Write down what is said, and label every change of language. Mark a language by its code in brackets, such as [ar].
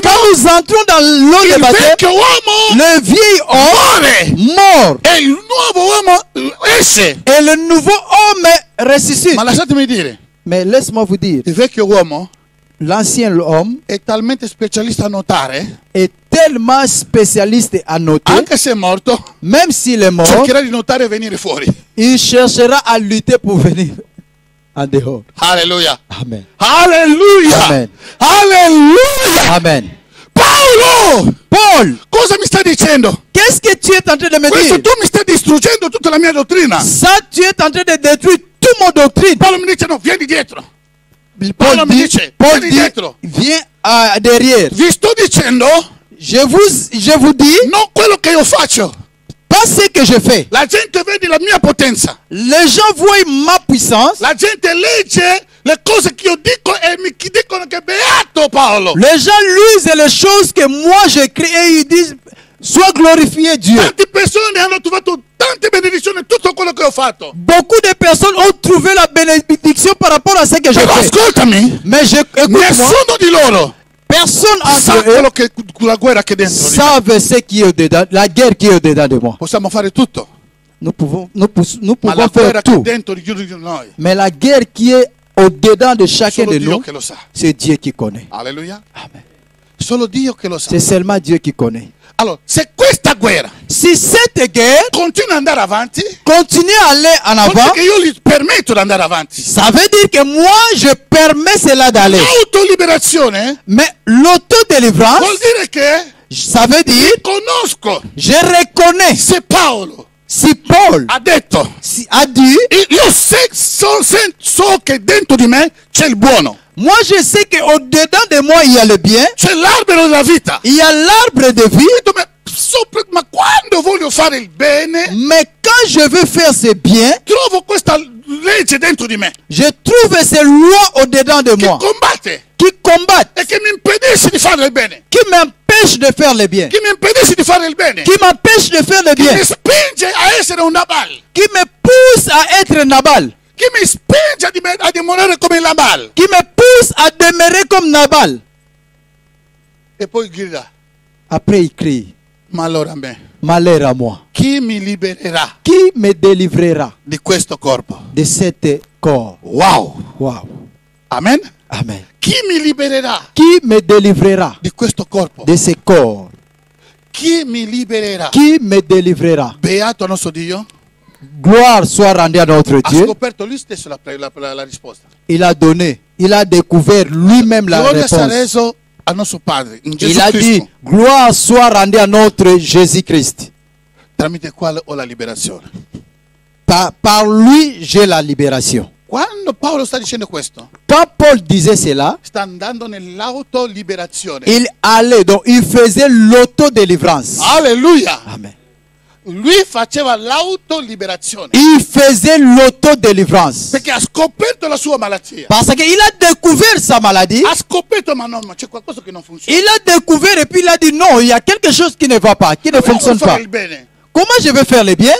[fr] quand nous entrons dans l'eau de [it] il [fr] baptême, [it] vecchio uomo [fr] le vieil homme [it] muore [fr] mort [it] e il nuovo uomo esce. [fr] et le nouveau homme ressuscite. [it] Ma lasciatemi dire, [fr] Mais laisse-moi vous dire, [it] il vecchio uomo [fr] l'ancien homme [it] è talmente specialista a notare, [fr] est tellement spécialiste à noter, [it] anche se è morto, [fr] même s'il est mort, [it] cercherà di notare e venire fuori. [fr] il cherchera à lutter pour venir en dehors. Alleluia. Amen. Alleluia. Amen. Alleluia. Amen. [it] Paolo, [fr] Paul, [it] cosa mi stai dicendo? [fr] qu'est-ce que tu es en train de me [it] Questo [fr] dire? [it] tu mi stai distruggendo tutta la mia dottrina. [fr] Ça, tu es en train de détruire toute mon doctrine. [it] Paolo mi dice no, vieni dietro. [fr] Paul [it] mi [fr] dit, [it] dice, [fr] Paul [it] vieni [fr] dit, [it] dietro. [fr] viens derrière. [it] Vi sto dicendo [fr] Je vous dis, [it] non quello che io faccio. [fr] pas ce que je fais. [it] La gente vede la mia potenza. [fr] Les gens voient ma puissance. [it] La gente legge le cose che io dico e mi dicono che beato Paolo. [fr] Les gens lisent les choses que moi j'écris et ils disent, sois glorifié Dieu. [it] Tante persone hanno trovato tante benedizioni in tutto quello che ho fatto. [fr] Beaucoup de personnes ont trouvé la bénédiction par rapport à ce que j'ai [it] Però [fr] fait. [it] ascoltami, [fr] Mais écoute-moi, [it] nessuno di loro [fr] personne [it] sa [fr] entre eux [it] quello che la guerra che è dentro di me. [fr] savent ce qui est au-dedans, la guerre qui est au-dedans de moi. [it] Possiamo fare tutto, [fr] Nous pouvons [it] ma la [fr] faire [it] guerra che è [fr] tout. [it] dentro di noi, [fr] Mais la guerre qui est au-dedans de chacun [it] solo [fr] de [it] Dio [fr] nous, [it] che lo sa. [fr] c'est Dieu qui connaît. Alleluia. Amen. [it] Solo Dio che lo sa. [fr] C'est seulement Dieu qui connaît. [it] Allora, se questa guerra [fr] Si cette guerre [it] continua ad andare avanti, [fr] continue à aller en [it] vuol dire [fr] avant, [it] che io gli permetto di andare avanti. [fr] ça veut dire que moi, je permets cela d'aller. [it] L'autoliberazione [fr] Mais l'autodélivrance, [it] vuol dire che [fr] ça veut dire, [it] conosco [fr] je reconnais. [it] se Paolo [fr] Si Paul [it] ha detto [fr] a dit, [it] io so che dentro di me c'è il buono, [fr] moi je sais qu'au-dedans de moi, il y a le bien, [it] c'è l'albero della vita. [fr] il y a l'arbre de vie, [it] Ma quando voglio fare il bene, [fr] mais quand je veux faire ce bien, [it] trovo questa legge dentro di me [fr] je trouve ces lois au-dedans de [it] che [fr] moi [it] combatte [fr] qui combattent, [it] e che mi impedisce di fare il bene, [fr] qui m'empêchent de faire le bien, [it] che mi impedisce di fare il bene, [fr] qui m'empêchent de faire le [it] che [fr] bien, [it] mi spinge a essere un Nabal, [fr] qui me pousse à être Nabal, [it] che mi spinge a dimorare come Nabal. [fr] qui me pousse à demeurer comme Nabal. [it] E poi grida, [fr] Après il crie, [it] ma allora a me, [fr] malheur à moi. [it] chi mi libererà [fr] Qui me délivrera [it] di questo corpo? [fr] de cet corps? Wow, Wow. amen. Amen. [it] Chi mi libererà [fr] Qui me délivrera [it] di questo corpo? [fr] de ce corps? [it] Chi mi libererà? [fr] Qui me délivrera? [it] Beato nostro Dio. [fr] Gloire soit rendue à notre [it] Ha [fr] Dieu. [it] scoperto lui stesso la risposta. [fr] Il a donné, il a découvert lui-même la [it] Gloria sia [fr] réponse. [it] reso a nostro Padre, in Gesù [fr] Il a dit, [it] Cristo, [fr] gloire soit rendue à notre Jésus-Christ. [it] tramite il quale ho la liberazione. [fr] Par lui, j'ai la libération. [it] Quando Quando Paolo sta dicendo questo, [fr] Quand Paul disait cela, [it] sta andando nell'autoliberazione. [fr] il allait, donc il faisait l'autodélivrance. Alleluia! Amen. [it] Lui faceva l'autoliberazione [fr] Il faisait l'autodélivrance. [it] perché ha scoperto la sua malattia. [fr] Parce qu'il a découvert sa maladie. [it] Ha scoperto, ma no, ma c'è qualcosa che non funziona. [fr] Il a découvert et puis il a dit non, il y a quelque chose qui ne va pas, qui ne [it] Come [fr] fonctionne [it] voglio [fr] pas. [it] fare il bene? [fr] Comment je vais faire le bien?